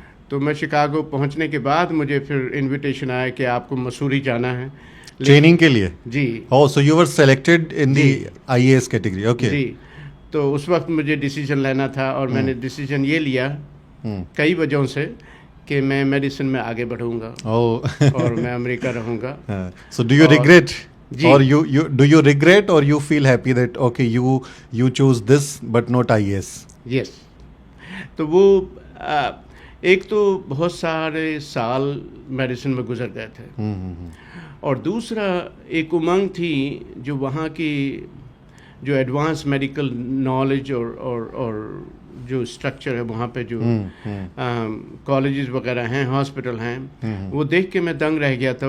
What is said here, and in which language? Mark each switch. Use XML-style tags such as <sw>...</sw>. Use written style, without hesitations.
<hi>तो मैं शिकागो पहुंचने के बाद मुझे फिर इनविटेशन आया कि आपको मसूरी जाना है ट्रेनिंग के लिए। जी।</hi> <en>Oh, so you were selected in the IAS category.</en> <hi>Okay. जी। तो उस वक्त मुझे डिसीजन लेना था और मैंने डिसीजन ये लिया कई वजहों से कि मैं मेडिसिन में आगे बढ़ूंगा और मैं अमेरिका रहूंगा।</hi> <en>So do you regret or you regret or you feel happy that okay you chose this but not IAS? Yes.</en> <hi>तो वो एक तो बहुत सारे साल मेडिसिन में गुजर गए थे और दूसरा एक उमंग थी जो वहाँ की जो एडवांस मेडिकल नॉलेज और जो स्ट्रक्चर है वहाँ पे जो कॉलेजेस वगैरह हैं, हॉस्पिटल हैं, वो देख के मैं दंग रह गया था।</hi>